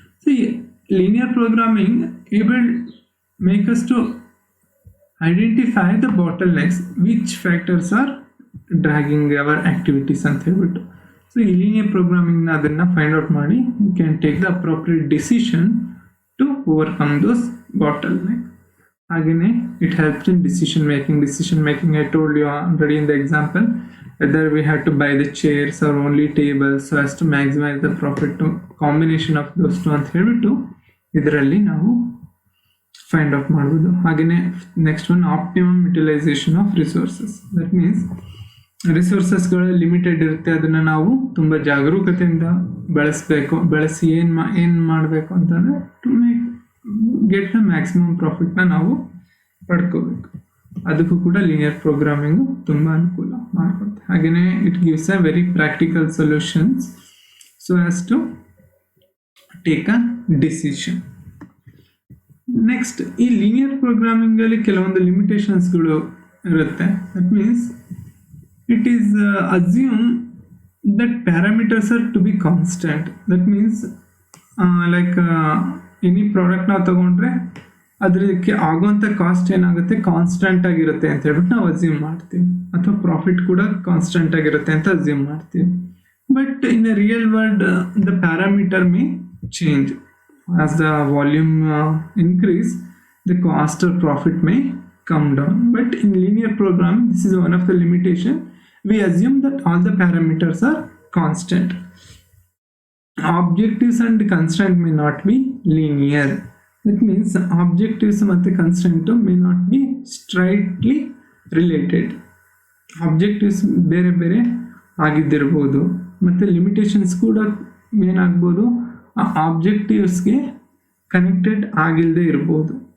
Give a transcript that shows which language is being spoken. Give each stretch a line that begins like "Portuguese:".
English: so linear programming able make us to identify the bottlenecks, which factors are dragging our activities
Kannada: ಅಂತ ಹೇಳ್ಬಿಟ್ಟು.
English: so
Kannada: ಈ linear ಪ್ರೋಗ್ರಾಮಿಂಗ್ನ ಅದನ್ನು find out ಮಾಡಿ
English: You can take the appropriate decision to overcome those bottleneck. ಹಾಗೆಯೇ it helps in decision making. I told you already in the example whether we have to buy the chairs or only tables so as to maximize the profit, to combination of those two
Kannada: ಅಂತ ಹೇಳ್ಬಿಟ್ಟು ಇದರಲ್ಲಿ ನಾವು find out ಮಾಡ್ಬೋದು.
English: ಹಾಗೆಯೇ next one, optimum utilisation of resources.
Kannada: That means ರಿಸೋರ್ಸಸ್ಗಳು limited ಇರುತ್ತೆ, ಅದನ್ನು ನಾವು ತುಂಬ ಜಾಗರೂಕತೆಯಿಂದ ಬಳಸಿ ಏನು ಮಾಡಬೇಕು ಅಂತಂದರೆ
English: to get the maximum
Kannada: ಪ್ರಾಫಿಟ್ನ ನಾವು ಪಡ್ಕೋಬೇಕು. ಅದಕ್ಕೂ ಕೂಡ ಲೀನಿಯರ್ ಪ್ರೋಗ್ರಾಮಿಂಗು ತುಂಬ ಅನುಕೂಲ ಮಾಡಿಕೊಡುತ್ತೆ.
English: ಹಾಗೆಯೇ it gives a very practical solutions so as to take a decision.
Kannada: Next, ಈ ಲೀನಿಯರ್ ಪ್ರೋಗ್ರಾಮಿಂಗಲ್ಲಿ ಕೆಲವೊಂದು ಲಿಮಿಟೇಷನ್ಸ್ಗಳು ಇರುತ್ತೆ.
English: That means it is assume that parameters are to be constant.
Kannada: That means like any product ನಾವು ತಗೊಂಡ್ರೆ ಅದಕ್ಕೆ ಆಗುವಂಥ ಕಾಸ್ಟ್ ಏನಾಗುತ್ತೆ, constant ಆಗಿರುತ್ತೆ ಅಂತ ಹೇಳ್ಬಿಟ್ಟು ನಾವು ಅಸ್ಯೂಮ್ ಮಾಡ್ತೀವಿ, ಅಥವಾ ಪ್ರಾಫಿಟ್ ಕೂಡ ಕಾನ್ಸ್ಟೆಂಟ್ ಆಗಿರುತ್ತೆ ಅಂತ ಅಸ್ಯೂಮ್ ಮಾಡ್ತೀವಿ.
English: But in a real world the parameter may change. As the volume increase, the cost or profit may come down. But in linear programming, this is one of the limitation. We assume that all the parameters are constant. Objectives and constraint may not be linear. It means objectives ಮತ್ತು constant may not be straightly related.
Kannada: Objectives ಬೇರೆ ಬೇರೆ ಆಗಿದ್ದಿರ್ಬೋದು ಮತ್ತು limitations ಕೂಡ ಏನಾಗ್ಬೋದು ಆ ಆಬ್ಜೆಕ್ಟಿವ್ಸ್ಗೆ connected ಆಗಿಲ್ಲದೆ ಇರ್ಬೋದು.